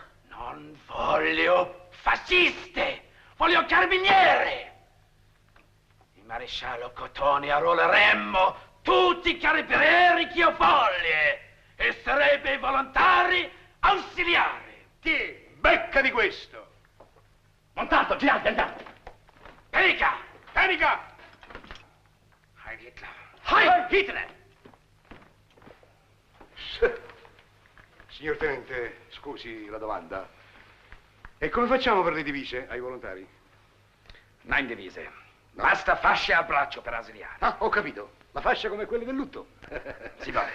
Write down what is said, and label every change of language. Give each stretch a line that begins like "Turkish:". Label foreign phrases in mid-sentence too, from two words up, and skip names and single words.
Italian: Non voglio fasciste, voglio carabinieri. Il maresciallo Cotone arruoleremmo tutti i carabinieri che ho voglia e sarebbe volontari ausiliari. Ti becca di questo. Montaldo, girate, andiamo. Penica! Penica!
German: Heil Hitler! Heil Hitler!
Italian: Signor tenente, scusi la domanda. E come facciamo per le divise ai volontari? Non divise. No. Basta fasce al braccio per ausiliari. Ah, ho capito. La fascia come quelle del lutto. Si va.